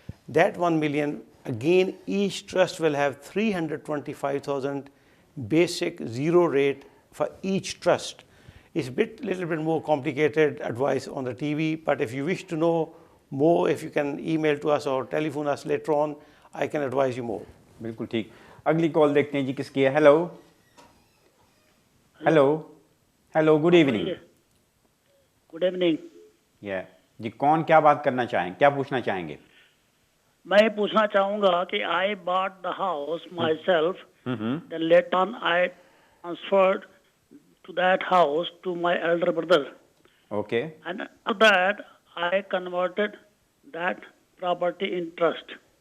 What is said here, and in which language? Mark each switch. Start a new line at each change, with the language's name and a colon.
English: That 1 million, again, each trust will have 325,000 basic zero rate for each trust. It's little bit more complicated advice on the TV, but if you wish to know more, if you can email to us or telephone us later on, I can advise you more.
Hindi: बिल्कुल ठीक. अगली call देखते हैं जी किसकी है.
English: Hello hello hello, good evening. Good evening.
Hindi: जी, कौन क्या बात करना चाहें, क्या पूछना चाहेंगे? मैं ये पूछना चाहूंगा कि
English: I bought the house myself, then later on I transferred to that house to my elder brother. Okay. And after that I converted that property in trust.